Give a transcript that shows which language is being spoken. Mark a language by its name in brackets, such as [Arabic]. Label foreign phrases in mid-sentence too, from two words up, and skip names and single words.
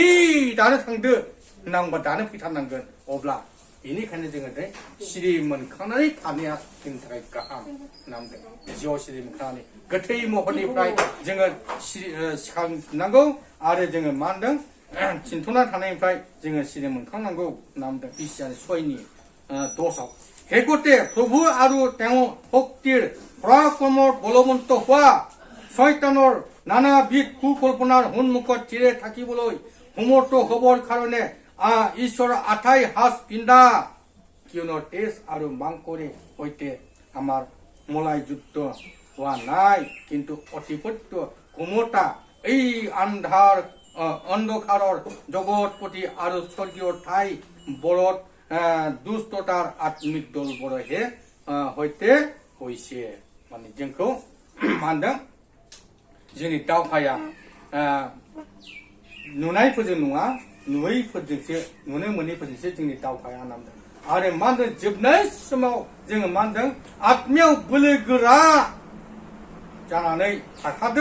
[Bodo] दानो थांदो होननांबा दानो फैथारनांगोन अब्ला बेनिखायनो जोङो सिरि मोनखांनानै थानाया जोंनि थाखाय गाहाम नामदों जिउ सिरि मोनखांनानै गोथै महरनिफ्राय जोङो सिखारनांगौ आरो जोङो मा होनदों चिन्तना थानायनिफ्राय जोङो सिरि मोनखांनांगौ नामदों बिसियानि सयनि दसाव हेगते प्रभु आरो [Assamese] তেওঁ শক্তিৰ পৰাক্ৰমৰ বলৱন্ত হোৱা শয়তানৰ নানাবিধ কুকল্পনাৰ সন্মুখত থিৰে থাকিবলৈ সমৰ্থ হবৰ কাৰণে ঈশ্বৰৰ আঠাই সাজ পিন্ধা কিয়নো তেজ আৰু মাংসৰে সৈতে আমাৰ মলাই যুদ্ধ হোৱা নাই কিন্তু অতিপত্য ক্ষমতা এই অন্ধকাৰৰ জগতপতি আৰু স্বৰ্গীয় ঠাই বৰত দুষ্টতাৰ আত্মিক দলবোৰহে সৈতে হৈছে মানে [Bodo] जोंखौ मा होनदों जोंनि दावहाया नुनायफोरजों नङा नुयैफोरजोंसो नुनो मोनैफोरजोंसो जोंनि दावहाया नामदों आरो मा होनदों जोबनाय समाव जोङो मा होनदों आत्मायाव बोलो गोरा जानानै थाखादो